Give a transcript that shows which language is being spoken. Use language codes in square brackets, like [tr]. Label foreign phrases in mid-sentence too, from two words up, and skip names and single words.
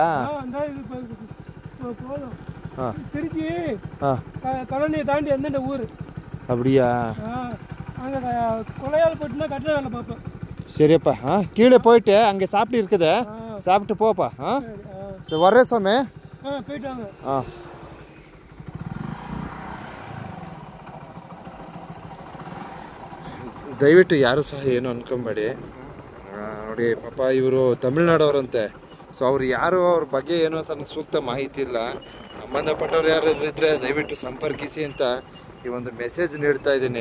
[ta] அந்த இது போதும். திருச்சி கழனியை தாண்டி எந்தெந்த ஊர். அப்படியா? அங்கே கொலையால் போட்டுனா கட்டின வேலை பார்ப்பேன். சரியப்பா. கீழே போயிட்டு அங்கே சாப்பிட்டு இருக்குது, சாப்பிட்டு போப்பா. சரி வர்றேன் சாமி. போயிட்டாங்க. [kn] ದಯವಿಟ್ಟು ಯಾರು ಸಹ ಏನು ಅನ್ಕೊಂಬೇಡಿ ನೋಡಿ. ಪಾಪ ಇವರು ತಮಿಳ್ನಾಡವ್ರಂತೆ. ಸೊ ಅವ್ರು ಯಾರು, ಅವ್ರ ಬಗ್ಗೆ ಏನು ಅಂತ ನನಗೆ ಸೂಕ್ತ ಮಾಹಿತಿ ಇಲ್ಲ. ಸಂಬಂಧಪಟ್ಟವ್ರು ಯಾರು ಇದ್ದರೆ ದಯವಿಟ್ಟು ಸಂಪರ್ಕಿಸಿ ಅಂತ ಈ ಒಂದು ಮೆಸೇಜ್ ನೀಡ್ತಾ ಇದ್ದೀನಿ.